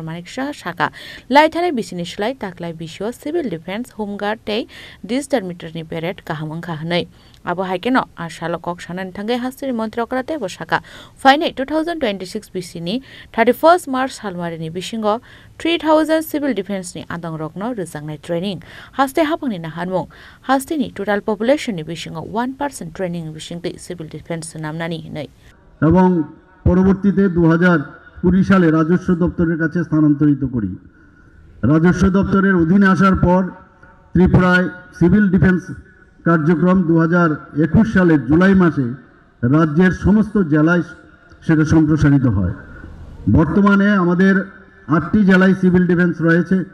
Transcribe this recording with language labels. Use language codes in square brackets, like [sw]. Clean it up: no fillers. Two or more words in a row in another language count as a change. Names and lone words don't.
[trp] Manik Shaha Shaka Laitale Bisinishlai Taklai Bisho Civil Defence Home Guard Day Digital Meter ni Parade kahamang kahanai abo haikeno ashalo kok shanan thangai hastini mantri okrate bosaka faine 2026 bisini 31st March halmarini bisingo 3000 civil defense ni adang rokno rejangnai training haste hapangni na hanmung hastini [en] total population [trp] ni bisingo 1% training bisingte civil defense namnani hinai [bn] এবং পরবর্তীতে 2020 সালে রাজস্ব দপ্তরের কাছে স্থানান্তরিত করি রাজস্ব দপ্তরের অধীনে আসার পর ত্রিপুরায় সিভিল ডিফেন্স কার্যক্রম 2021 সালের জুলাই মাসে রাজ্যের সমস্ত জেলায় সেটা সম্প্রসারিত হয় বর্তমানে আমাদের 8টি জেলায় সিভিল ডিফেন্স রয়েছে